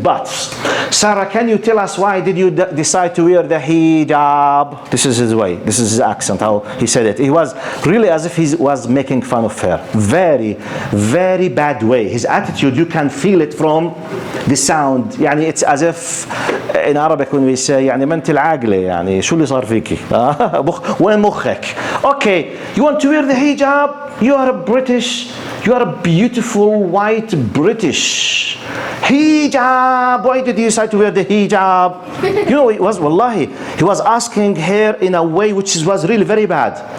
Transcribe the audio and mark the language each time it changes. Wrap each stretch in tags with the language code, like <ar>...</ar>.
<en>But Sarah, can you tell us why did you decide to wear the hijab? This is his way. This is his accent, how he said it. He was really as if he was making fun of her. Very, very bad way. His attitude, you can feel it from the sound.</en> <ar>يعني</ar> <en>it's as if in Arabic when we say</en> <ar>يعني ما انت العاقلة يعني شو اللي صار فيكي وين مخك.</ar> <en>Okay, you want to wear the hijab? You are a British, you are a beautiful white British. Hijab, why did you decide to wear the hijab? You know, it was wallahi, he was asking her in a way which was really very bad.</en>